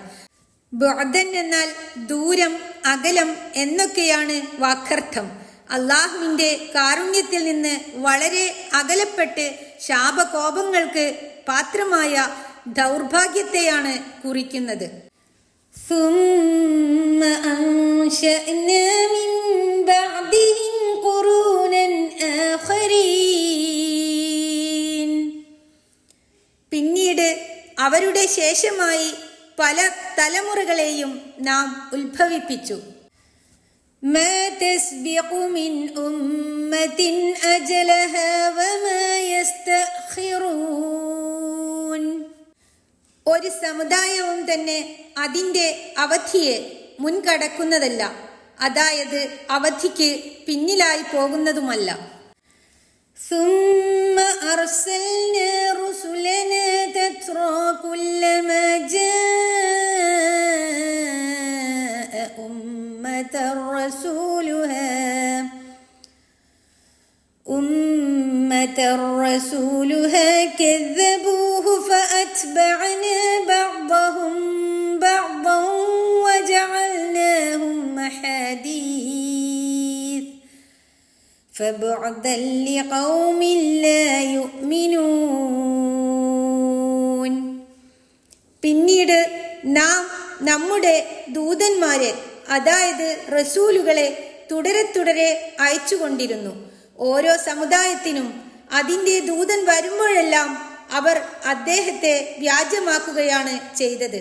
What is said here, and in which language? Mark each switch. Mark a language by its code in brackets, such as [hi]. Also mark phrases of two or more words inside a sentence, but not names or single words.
[ml] ബുഅദൻ എന്നാൽ ദൂരം, അകലം എന്നൊക്കെയാണ് വാക്കർത്ഥം. അള്ളാഹുവിൻ്റെ കാരുണ്യത്തിൽ നിന്ന് വളരെ അകലപ്പെട്ട് ശാപകോപങ്ങൾക്ക് പാത്രമായ ദൗർഭാഗ്യത്തെയാണ് കുറിക്കുന്നത്. [ar] ثم أنشأنا من بعدهم قرونا آخرين. [ml] പിന്നീട് അവരുടെ ശേഷമായി പല തലമുറകളെയും നാം ഉത്ഭവിപ്പിച്ചു. [ar] ما تسبق من أمة أجلها وما يستأخرون. [ml] ഒരു സമുദായവും തന്നെ അതിൻ്റെ അവധിയെ മുൻകടക്കുന്നതല്ല, അതായത് അവധിക്ക് പിന്നിലായി പോകുന്നതുമല്ല. [ar] ثم أرسلنا رسلنا تترى كلما جاء أمة رسولها كذبوه فأتبعنا بعضهم بعضا وجعلناهم أحاديث فبعدا لقوم لا يؤمنون. [ml] പിന്നീട് നാം നമ്മുടെ ദൂതന്മാരെ, അതായത് റസൂലുകളെ തുടരെ തുടരെ അയച്ചുകൊണ്ടിരുന്നു. ഓരോ സമുദായത്തിനും അതിൻ്റെ ദൂതൻ വരുമ്പോഴെല്ലാം അവർ അദ്ദേഹത്തെ വ്യാജമാക്കുകയാണ് ചെയ്തത്.